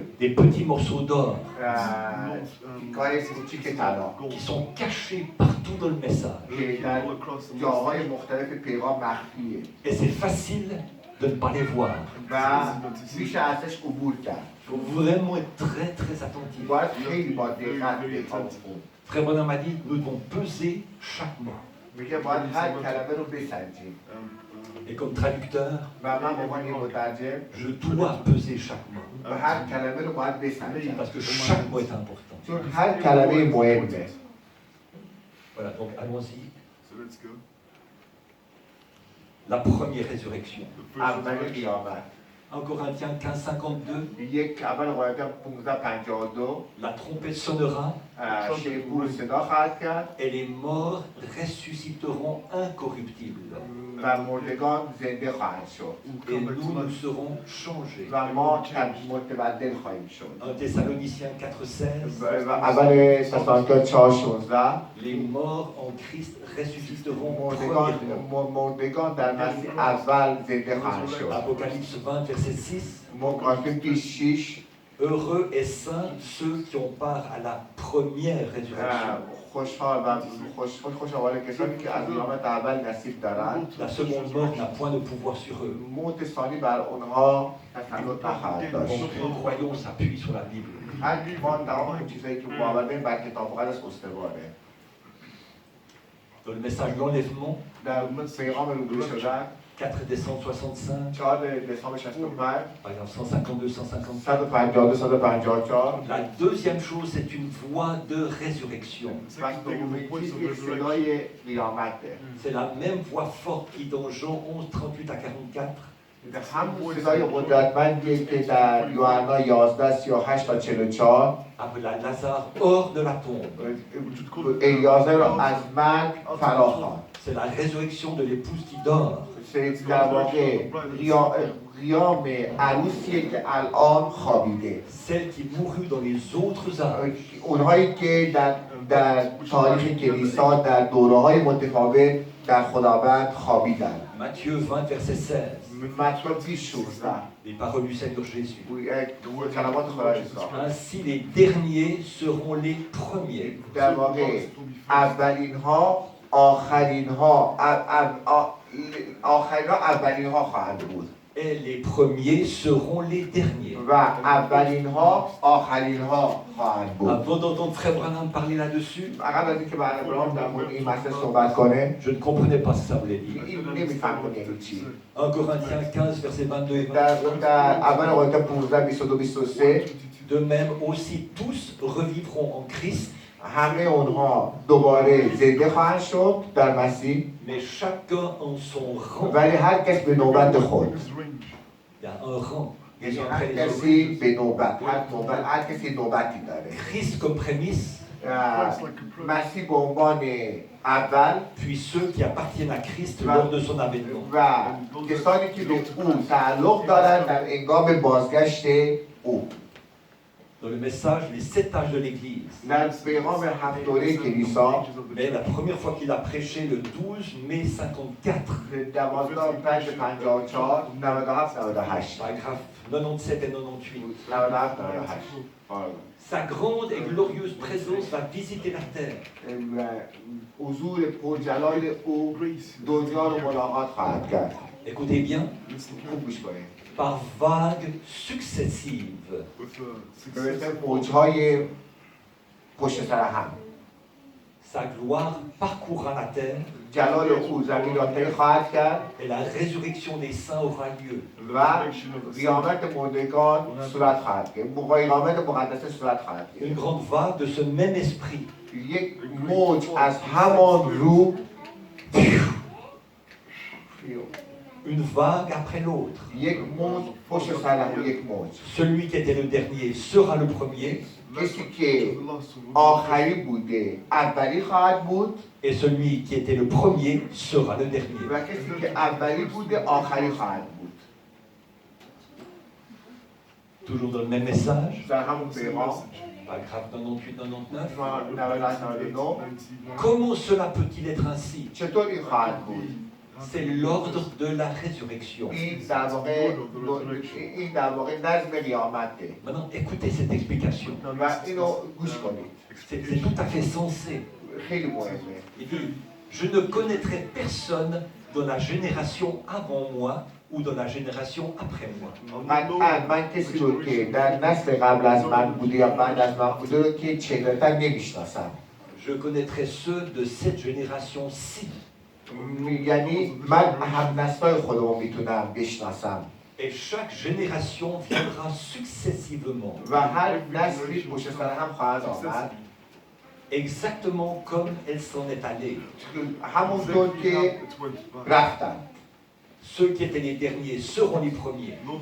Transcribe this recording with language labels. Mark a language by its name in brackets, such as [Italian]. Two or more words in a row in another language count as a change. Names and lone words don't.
[French] des petits morceaux d'or [Persian] کار کوچیک طلا [French] qui sont cachés partout dans le message. [Persian] که در جاهای مختلف پیغام مخفیه [French] Et c'est facile de ne pas les voir. [Persian] و میشه ازش عبور کرد. [French] Il faut vraiment être très très attentif. [Persian] باید خیلی با دقت پیغام خون. [French] Frère Bonham m'a dit, nous devons peser chaque mot. [Persian] میگه باید هر کلمه رو بسنجیم [French] Et comme traducteur, [Persian] و من به عنوان یک مترجم [French] je dois peser chaque mot. [Persian] و هر کلمه رو باید بسنجم [French] Parce que chaque mot est important. [Persian] چون هر کلمه مهمه. [French] Voilà, donc allons-y. La première résurrection. [Persian] اولین قیامت [French] 1 Corinthiens 15:52, [Persian] یک اول قرنتیان 15:52 [French] la trompette sonnera [Persian] شیپور صدا خواهد کرد [French] et les morts ressusciteront incorruptibles. [Persian] و مردگان زنده خواهند شد [French] Et nous serons changés. [Persian] و ما متبدل خواهیم شد. [French] 1 Thessaloniciens 4:16, [Persian] و اول تسالونیکا 4:16 [French] les morts en Christ ressusciteront premièrement. [Persian] مردگان در مسیح اول زنده خواهند شد. [French] Apocalypse 20, verset 6. [Persian] مکاشفه 6 [French] Heureux et saints ceux qui ont part à la première résurrection. [Persian] خوشحال و خوشحال کسانی که از قیامت اول نصیب دارند. [French] La seconde mort n'a point de pouvoir sur eux. [Persian] موت ثانی بر آنها تسلط نخواهد داشت. [French] Donc nous croyons s'appuie sur la Bible. [Persian] هر ما تمام چیزایی که باور داریم بر کتاب مقدس استواره. [French] Dans le message de l'enlèvement, [Persian] در پیغام روبرو شدن [French] 4 décembre 65, [Persian] 4 دسامبر 65 [French] par exemple 152, 155. [Persian] 152 154 [French] La deuxième chose, c'est une voie de résurrection. [Persian] و دومین چیز یک صدای قیامته. [French] C'est la même voix forte qui, dans Jean 11, 38 à 44, [Persian] همون صدای قدرتمندی که در یوحنا 11 38 تا 44 [French] appela Lazare hors de la tombe. [Persian] الیازر را از مرگ فراخواند. [French] C'est la résurrection de l'épouse qui dort. [Persian] در واقع قیام عروسیه که الان خوابیده. [French] Celle qui mourut dans les autres âges. [Persian] اونهایی که در تاریخ کلیسا در دوره‌های متفاوت در خداوند خوابیدند. [French] Matthieu 20, verset 16. [Persian] متی 16 [French] Les paroles du Seigneur Jésus. [Persian] کلمات خدا عیسی. [French] Ainsi les derniers seront les premiers. [Persian] در واقع اولین ها آخرین ها اولین ها خواهند بود. [French] Et les premiers seront les derniers. [Persian] و اولین ها آخرین ها خواهند بود. [French] Avant d'entendre Frère Branham parler là-dessus, [Persian] قبل از اینکه برای برام در مورد این مسئله صحبت کنه [French] je ne comprenais pas ce que ça voulait dire. [Persian] این نمیفهمم یعنی چی. [French] 1 Corinthiens 15, verset 22 et 23. [Persian] در اول قرنتیان 15 22 23 [French] De même aussi tous revivront en Christ, [Persian] همه اونها دوباره زنده خواهند شد در مسیح [French] mais chacun en son rang. [Persian] ولی هر کس به نوبت خود. [French] Il y a un rang. Les [Persian] یعنی [French] uns [Persian] هر [French] après les autres. [Persian] کسی به نوبت هر کسی نوبتی داره. [French] Christ comme prémisse, [Persian] مسیح به عنوان اول [French] puis ceux qui appartiennent à Christ lors de son avènement. [Persian] و کسانی که به او تعلق دارند در هنگام بازگشت او. [French] Dans le message, les 7 âges de l'Église. [Persian] در پیغام هفت دوره کلیسا [French] Mais la première fois qu'il a prêché le 12 mai 54, [Persian] 12/5/54 97-98 [French] paragraphe 97 et 98, [Persian] 97-98 [French] sa grande et glorieuse présence va visiter la terre. [Persian] حضور پرجلال او دنیا رو ملاقات خواهد کرد. [French] Écoutez bien, [Persian] خوب گوش کنید. [French] par vagues successives. [Persian] موجهای پشت سر هم. [French] Sa gloire parcourra la terre [Persian] جلال او زمین را طی خواهد کرد [French] et la résurrection des saints aura lieu. [Persian] و قیامت مردگان صورت خواهد گرفت. قیامت مقدسه صورت خواهد [French] Une [Persian] گرفت. [French] grande vague de ce même esprit [Persian] یک موج از همان رو، [French] une vague après l'autre. [Persian] یک موج پشت سر هم یک موج. [French] Celui qui était le dernier sera le premier, [Persian] کسی که آخری بوده اولی خواهد بود [French] et celui qui était le premier sera le dernier. [Persian] و کسی که اولی بوده آخری خواهد بود. [French] Toujours dans le même message, [Persian] در همون پیغام [French] paragraphe 98-99. [Persian] 99 [French] Comment cela peut-il être ainsi? [Persian] چطور این خواهد بود؟ [French] C'est l'ordre de la résurrection. [Persian] این در واقع نظم قیامته [French] Maintenant, écoutez cette explication. [Persian] و اینو گوش کنید. [French] C'est tout à fait sensé. [Persian] خیلی مهمه. [French] Il dit, je ne connaîtrai personne dans la génération avant moi ou dans la génération après moi. [Persian] من کسی رو که در نسل قبل از من بوده یا بعد از من بوده رو که چگونه‌تر نمیشناسم. [French] Je connaîtrai ceux de cette génération-ci. [Persian] یعنی من هم نسل‌های خودم رو میتونم بشناسم. [French] Et chaque génération viendra successivement, [Persian] و هر نسلی پشت سر هم خواهد آمد [French] exactement comme elle s'en est allée. [Persian] همونطور که رفتن. [French] Ceux qui étaient les derniers seront les premiers.